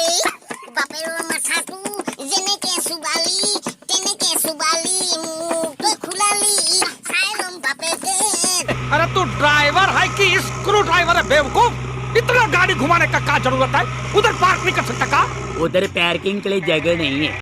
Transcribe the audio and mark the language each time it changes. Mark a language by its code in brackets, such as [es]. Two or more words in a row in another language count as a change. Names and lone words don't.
[as] বাপেৰৰ মাথাটো যেনেকে চুবালি তেনেকে চুবালি মোক তই খুলালি, চাই লম বাপেকে। [hi] अरे तू ड्राइवर है कि [en] screw driver [hi] है बेवकूफ? इतना गाड़ी घुमाने का क्या जरूरत है? उधर पार्क नहीं कर सकता का? उधर पार्किंग के लिए जगह नहीं है।